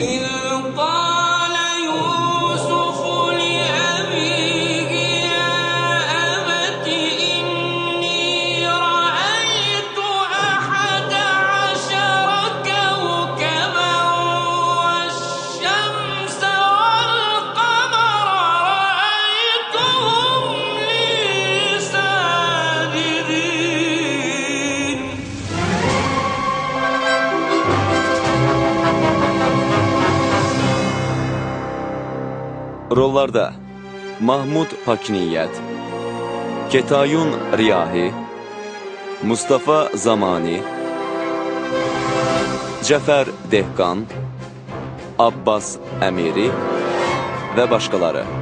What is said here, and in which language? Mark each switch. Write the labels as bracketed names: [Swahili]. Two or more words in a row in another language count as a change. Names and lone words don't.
[Arabic] إذ قال يوسف لأبيه يا أبت إني رأيت 11 كوكبا والشمس والقمر رأيتهم لي ساجدين. [Azerbaijani] Rollarda Mahmud Pakniyyət, Ketayun Riyahi, Mustafa Zamani, Cəfər Dehqan, Abbas Əmiri və başqaları.